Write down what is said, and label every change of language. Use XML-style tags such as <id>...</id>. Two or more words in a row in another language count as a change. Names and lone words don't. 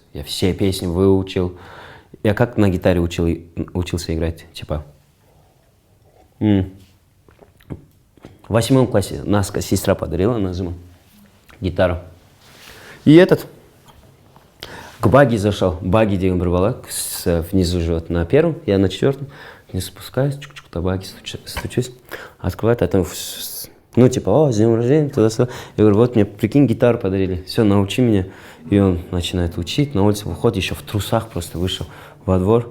<ru>Я все песни выучил. Я как на гитаре учился играть, типа. В 8 классе нас сестра подарила, Назима, гитару. И к баги зашел. Баги</ru> <kk>деген бір бала,</kk> <ru>внизу живет на первом, я на четвертом. Не спускаюсь, чук-чук, до баги стучусь, открывает, а там, ну, типа, о, с днем рождения, туда-сюда. Я говорю, вот мне, прикинь, гитару подарили, все, научи меня. И он начинает учить, на улице выходит, еще в трусах просто вышел во двор.</ru>